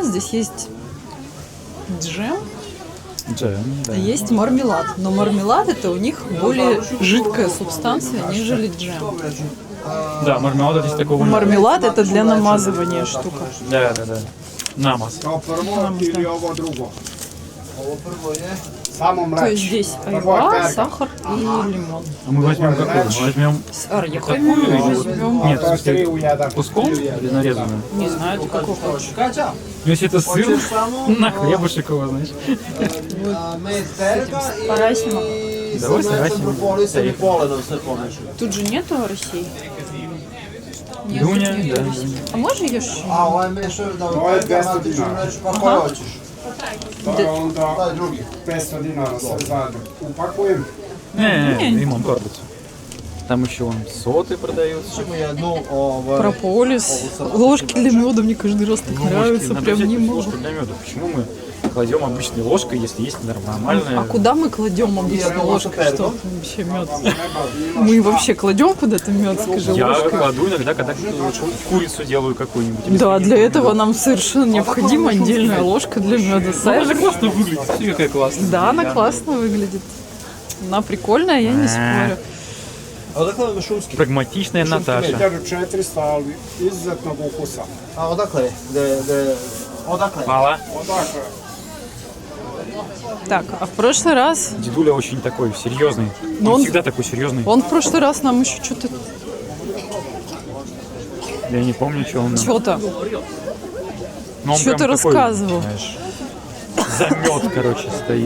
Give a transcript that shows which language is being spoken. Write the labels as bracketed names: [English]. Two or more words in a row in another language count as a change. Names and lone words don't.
[Russian] Здесь есть джем, Джем, да. а есть мармелад. Но мармелад это у них более жидкая субстанция, нежели джем. Да, мармелада здесь такого нет. Мармелад это для намазывания штука. Да, да, да. Намаз. [Serbian] Kao prvo ili ovo drugo? Ovo prvo je samo [Russian] То есть [Serbian] mleč. [Russian] здесь [Serbian] Prvo je [Russian] айва, [Serbian] perga. [Russian] сахар и лимон. А мы возьмем какую? Мы возьмем С орехами такую или вот- возьмем. Нет, в [Serbian] To je 3 [Russian] смысле, [Serbian] u 1. [Russian] куском или нарезанную? Не знаю, ты какой хочешь. Ну, если это сыр, на хлебушек его, знаешь. Парасима. Давай старайся. Тут же нету России. Нет, Дуня, тут нету да. России. А можешь ешь? [Serbian] To je 200 dinara. To je onda 500 dinara sve zajedno. Upakujem. [Russian] Не, лимон корпус. Там еще вон соты продаются. Прополис. Ложки для меда мне каждый раз так нравятся. Надо Прям взять не могу. ложку для меда. Почему мы кладем обычной ложкой, если есть нормальная? А куда мы кладем обычно ложкой? Что вообще мед? Мы вообще кладем куда-то мед, скажи, Я ложкой? кладу иногда, когда курицу делаю какую-нибудь. или Да, свинину. для этого нам совершенно необходима отдельная ложка для меда. Она же классно выглядит. Смотри, какая классная. Да, она классно выглядит. Она прикольная, я не спорю. Прагматичная Наташа. [Serbian] 1400, ali izuzetnog ukusa. А odakle? Odakle? [Russian] Мало. [Serbian] Odakle? [Russian] Так, а в прошлый раз, Дедуля очень такой серьезный. Но Он он- всегда такой серьезный. он в прошлый раз нам еще что-то, Я не помню, что он. что-то, Но он что-то прям такой, рассказывал. знаешь, замет, короче, стоит.